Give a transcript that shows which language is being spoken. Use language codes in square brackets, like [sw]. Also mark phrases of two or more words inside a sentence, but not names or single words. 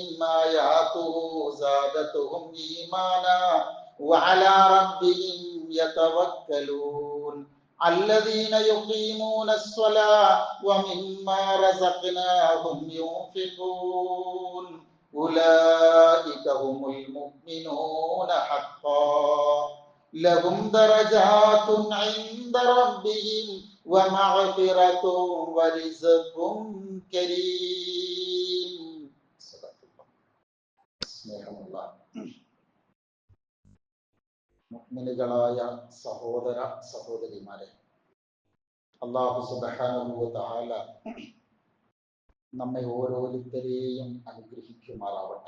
[ar] آياته زادتهم إيمانا وعلى ربهم يتوكلون الذين يقيمون الصلاة ومما رزقناهم ينفقون أولئك هم المؤمنون حقا لهم درجات عند ربهم ومغفرة ورزق كريم. [ml] മുഅ്മിനുകളായ സഹോദര സഹോദരിമാരെ, അല്ലാഹു [ar] سبحانه وتعالى [ml] നമ്മെ ഓരോരുത്തരെയും അനുഗ്രഹിക്കുമാറാവട്ടെ.